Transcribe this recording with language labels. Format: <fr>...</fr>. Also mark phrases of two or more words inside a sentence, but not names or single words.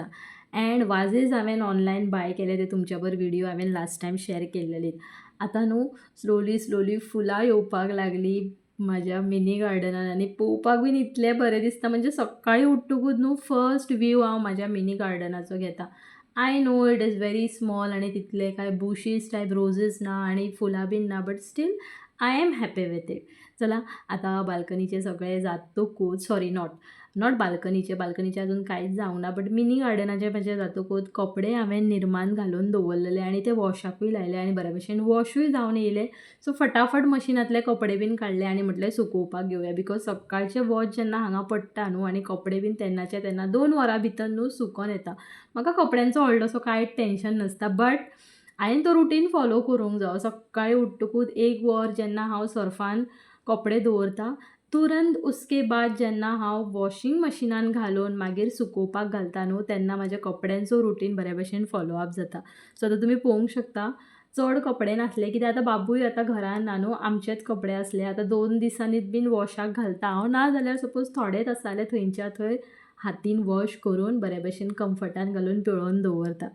<kok>एंड वाजीस हांवें</kok> <en>online buy</en> <kok>केले ते तुमच्या बरोबर व्हिडियो हांवें</kok> <en>last time share</en> <kok>केल्लेली. आतां न्हू स्लोली फुलां येवपाक लागलीं म्हाज्या</kok> <en>mini gardenan</en> <kok>आनी पळोवपाक बीन इतलें बरें दिसता. म्हणजे सकाळीं उठ्ठकूच न्हू</kok> <en>first view</en> <kok>हांव म्हाज्या</kok> <en>mini gardencho</en> <kok>घेता.</kok> <en>I know it is very small</en> <kok>आनी तितले कांय</kok> <en>bushes type roses</en> <kok>ना आनी फुलां बीन ना</kok> <en>but still I am happy with it.</en> <kok>चला आतां बाल्कनीचे सगळें जातकूच नॉट बाल्कनीचे अजून कांयच जावंक ना बट</kok> <en>mini gardenachen</en> <kok>म्हजें जातकूच कपडे हांवें निर्मान घालून दवरलेले आनी ते वॉशाकूय लायले आनी बऱ्या भशेन वॉशूय जावन येयले. सो फटाफट मशिनांतले कपडे बीन काडले आनी म्हटलें सुकोवपाक घेवया बिकॉज सकाळचें वॉश जेन्ना हांगा पडटा न्हू आनी कपडे बीन तेन्नाचे तेन्ना 2 वरां भितर न्हू सुकोन येता. म्हाका कपड्यांचो व्हडलोसो कांयच टेन्शन नासता बट हांवें तो</kok> <en>routine follow</en> <kok>करूंक जायो. सकाळीं उठ्ठकूच 1 वर जेन्ना हांव सर्फान कपडे दवरतां</kok> <hi>तुरंत उसके बाद</hi> <kok>जेन्ना हांव</kok> <en>washing machinean</en> <kok>घालून मागीर सुकोवपाक घालता न्हू तेन्ना म्हाज्या कपड्यांचो रुटीन बऱ्या भशेन</kok> <en>follow up</en> <kok>जाता. सो आतां तुमी पळोवंक शकता चड कपडे नासले कित्याक आतां बाबूय आतां घरान ना न्हू, आमचेच कपडे आसले. आतां 2 दिसांनीच बीन वॉशाक घालता हांव, ना जाल्यार सपोज थोडेच आसा जाल्यार थंयच्या थंय हातीन वॉश करून बऱ्या भशेन कम्फर्टान घालून पिळोवन दवरता.</kok>